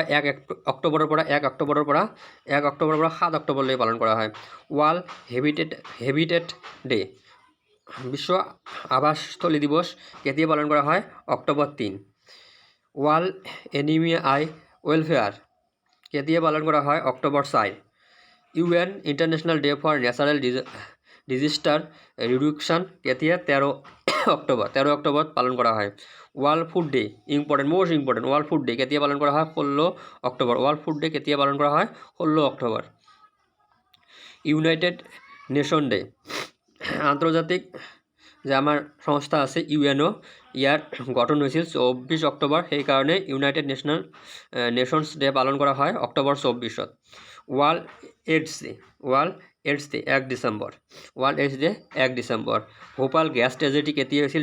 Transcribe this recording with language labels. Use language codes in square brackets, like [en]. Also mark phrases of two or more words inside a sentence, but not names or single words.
[as] 1 অক্টোবৰৰ পৰা 7 অক্টোবৰলৈ পালন কৰা হয়। [en] World Habitat Day, [as] বিশ্ব আৱাসস্থলী দিৱস কেতিয়া পালন কৰা হয়? অক্টোবৰ 3। [en] World Anemia Eye Welfare [as] কেতিয়া পালন কৰা হয়? অক্টোবৰ 4। [en] UN International Day for Natural Disaster Reduction কেতিয়া? [as] 13 অক্টোবর পালন কৰা হয়। [en] World Food Day, most important, World Food Day [as] কেতিয়া পালন কৰা হয়? 16 অক্টোবৰ। [en] World Food Day [as] কেতিয়া পালন কৰা হয়? 16 অক্টোবৰ। [en] United Nation Day, [as] আন্তর্জাতিক যে আমাৰ সংস্থা আছে UNO, ইয়াৰ গঠন হৈছিল 24 অক্টোবৰ, সেইকাৰণে [en] United Nations Day [as] পালন কৰা হয় অক্টোবৰ 24-ত। [en] World AIDS Day [as] 1 ডিচেম্বৰ। ভোপাল [en] gas tragedy [as] কেতিয়া হৈছিল?